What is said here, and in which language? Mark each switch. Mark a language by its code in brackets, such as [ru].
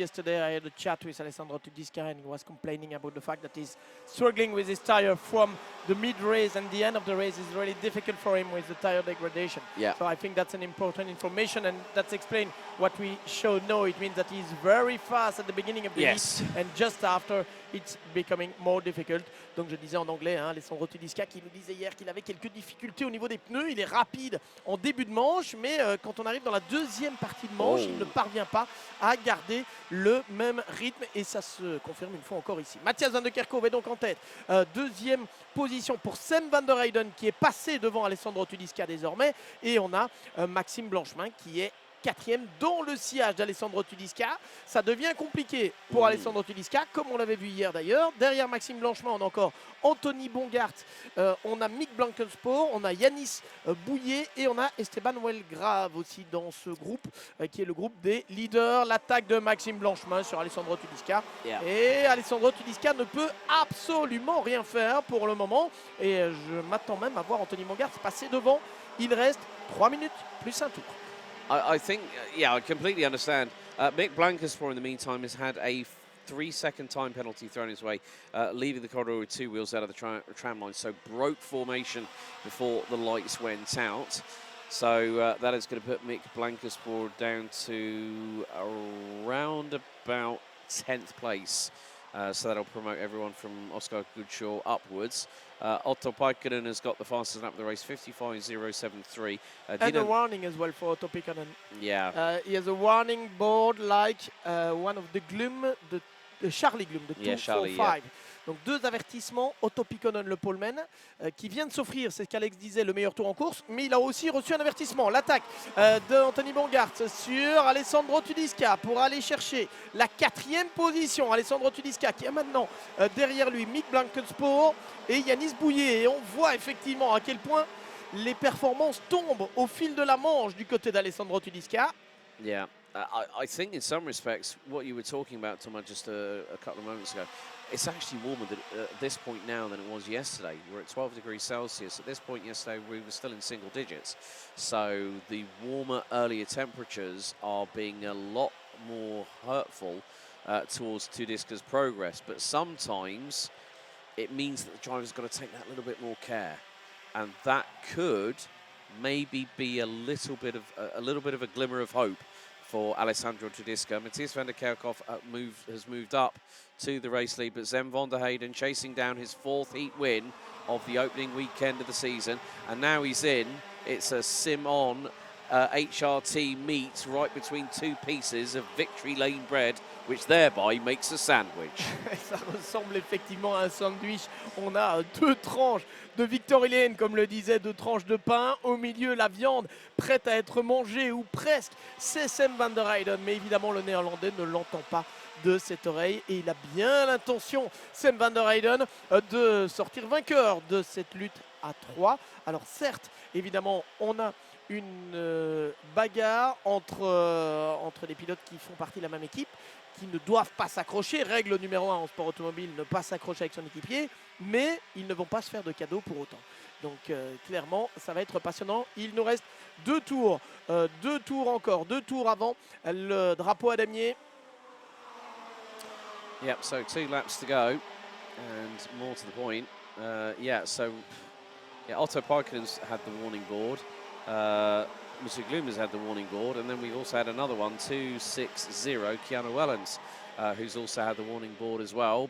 [en] Yesterday I had a chat with Alessandro Tudiska, and he was complaining about the fact that he's struggling with his tire from the mid-race, and the end of the race is really difficult for him with the tire degradation. Yeah. So I think that's an important information, and that's explained what we show now. It means that he's very fast at the beginning of the heat, and just after it's becoming more difficult. [fr] Donc je disais en anglais, hein, Alessandro Tudiska qui nous disait hier qu'il avait quelques difficultés au niveau des pneus. Il est rapide en début de manche, mais quand on arrive dans la 2e partie de manche, il ne parvient pas à garder le même rythme, et ça se confirme une fois encore ici. Matthias Van de Kerkhove est donc en tête. 2e position pour Sam Van der Heyden qui est passé devant Alessandro Tudiska désormais, et on a Maxime Blanchemin qui est 4e dans le sillage d'Alessandro Tudiska. Ça devient compliqué pour Alessandro Tudiska, comme on l'avait vu hier d'ailleurs. Derrière Maxime Blanchemin, on a encore Anthony Bongart, on a Mick Blankenspor, on a Yanis Bouillet, et on a Esteban Walgrave aussi dans ce groupe, qui est le groupe des leaders. L'attaque de Maxime Blanchemin sur Alessandro Tudiska. Yeah. Et Alessandro Tudiska ne peut absolument rien faire pour le moment. Et je m'attends même à voir Anthony Bongart passer devant. Il reste 3 minutes plus un tour. [en] I think, yeah, I completely understand. Mick Blankenspor, in the meantime, has had a 3-second time penalty thrown his way, leaving the corridor with 2 wheels out of the tram line, so broke formation before the lights went out. So that is going to put Mick Blankensport down to around about 10th place. So that'll promote everyone from Oscar Goodshaw upwards. Otto Paikkonen has got the fastest lap of the race, 55.073. And a warning as well for Otto Paikkonen. Yeah. He has a warning board like one of the Gloom, de Charlie Gloom, de 245. [fr] Donc 2 avertissements, Otto Paikkonen, le poleman, qui vient de s'offrir, c'est ce qu'Alex disait, le meilleur tour en course, mais il a aussi reçu un avertissement. L'attaque d'Anthony Bongart sur Alessandro Tudisca pour aller chercher la 4e position. Alessandro Tudisca qui est maintenant derrière lui Mick Blankensport et Yanis Bouillet. Et on voit effectivement à quel point les performances tombent au fil de la manche du côté d'Alessandro Tudisca. [en] Yeah, I think in some respects, what you were talking about, Thomas, just a couple of moments ago, it's actually warmer at this point now than it was yesterday. We're at 12 degrees Celsius. At this point yesterday, we were still in single digits. So the warmer, earlier temperatures are being a lot more hurtful towards Tudisca's progress. But sometimes it means that the driver's got to take that little bit more care. And that could maybe be a little bit of a glimmer of hope for Alessandro Tudisca. Matthias van der Kerkhoff has moved up to the race lead, but Sven van der Heyden chasing down his 4th heat win of the opening weekend of the season, and now he's in. It's a sim-on HRT meet right between 2 pieces of Victory Lane bread, which thereby makes a sandwich. [fr] Ça ressemble effectivement à un sandwich. On a 2 tranches de Victory Lane, comme le disait, 2 tranches de pain. Au milieu, la viande prête à être mangée, ou presque. C'est Sam van der Heyden, mais évidemment, le Néerlandais ne l'entend pas de cette oreille. Et il a bien l'intention, Sam van der Heyden, de sortir vainqueur de cette lutte à 3. Alors certes, évidemment, on a une bagarre entre les pilotes qui font partie de la même équipe, qui ne doivent pas s'accrocher. Règle numéro 1 en sport automobile, ne pas s'accrocher avec son équipier, mais ils ne vont pas se faire de cadeaux pour autant. Donc clairement, ça va être passionnant. Il nous reste 2 tours, 2 tours encore, 2 tours avant le drapeau à damier. [en] Yep, so 2 laps to go, and more to the point. Otto Paikkonen's had the warning board. Mr. Gloom has had the warning board, and then we've also had another one, 260, Keanu Wellens, who's also had the warning board as well.